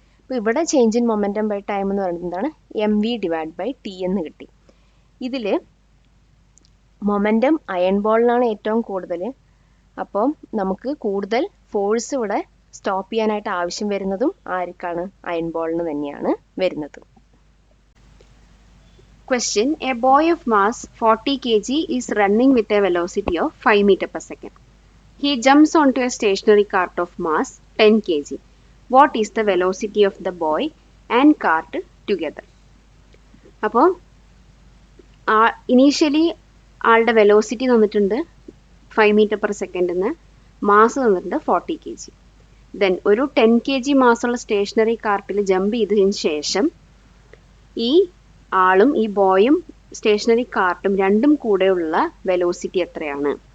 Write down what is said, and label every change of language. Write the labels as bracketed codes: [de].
[ml] അപ്പോൾ ഇവിടെ change in momentum by time എന്ന് പറയുന്നത് എന്താണ്? mv/t എന്ന് കിട്ടി. ഇതിൽ മൊമെൻറ്റം അയൺ ബോളിനാണ് ഏറ്റവും കൂടുതൽ. അപ്പം നമുക്ക് കൂടുതൽ ഫോഴ്സ് ഇവിടെ സ്റ്റോപ്പ് ചെയ്യാനായിട്ട് ആവശ്യം വരുന്നതും ആർക്കാണ്? അയൺ ബോളിന് തന്നെയാണ് വരുന്നത്. [en] Question: A boy of mass 40 kg is running with a velocity of 5 meter per second. He jumps onto a stationary cart of mass 10 kg. What is the velocity of the boy and cart together? [ml] അപ്പോൾ initially ആളുടെ velocity തന്നിട്ടുണ്ട് 5 metre per സെക്കൻഡിന്, mass തന്നിട്ടുണ്ട് 40 kg. Then ഒരു 10 kg മാസുള്ള stationery കാർട്ടിൽ jump ചെയ്തതിന് ശേഷം ഈ ആളും ഈ ബോയും സ്റ്റേഷനറി കാർട്ടും രണ്ടും കൂടെയുള്ള വെലോസിറ്റി എത്രയാണ്?